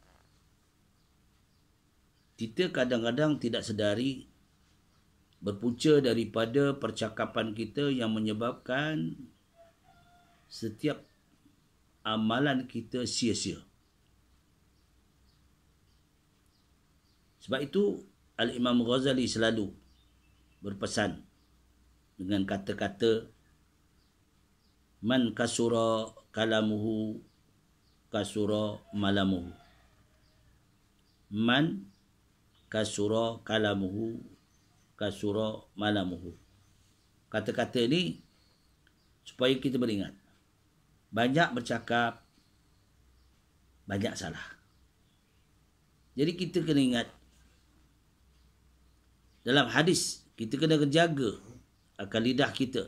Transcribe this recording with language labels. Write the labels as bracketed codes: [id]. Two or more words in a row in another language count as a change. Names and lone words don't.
[ms] Kita kadang-kadang tidak sedari berpunca daripada percakapan kita yang menyebabkan setiap amalan kita sia-sia. Sebab itu Al-Imam Ghazali selalu berpesan dengan kata-kata [ar] من كثر كلامه كثر ملامه. من كثر كلامه كثر ملامه. [ms] Kata-kata ini supaya kita beringat. Banyak bercakap, banyak salah. Jadi kita kena ingat. Dalam hadis, kita kena jaga akan lidah kita.